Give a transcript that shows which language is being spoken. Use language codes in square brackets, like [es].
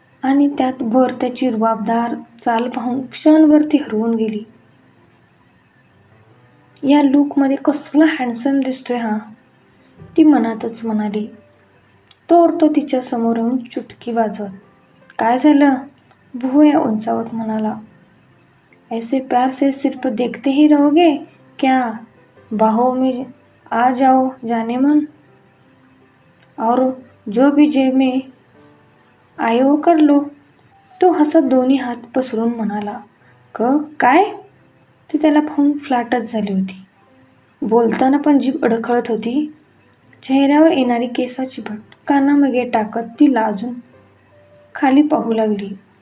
[mr] आणि त्यात भर त्याची रुबाबदार चाल पाहून क्षणभर ती हरवून गेली. या लूकमध्ये कसला हँडसम दिसतोय हा, ती मनातच म्हणाली. तो तिच्या समोर येऊन चुटकी वाजवत, काय झालं, भुवया उंचावत म्हणाला. [hi] ऐसे प्यार से सिर्फ देखते ही रहोगे क्या, बाहों में आ जाओ जाने मन, और जो भी जेब में आए वो कर लो. [mr] तो हसत दोन्ही हात पसरून म्हणाला. काय, ती त्याला पाहून फ्लाटच झाली होती. बोलताना पण जीभ अडखळत होती. चेहऱ्यावर येणारी केसाची भट कानामागे टाकत ती लाजून खाली पाहू लागली.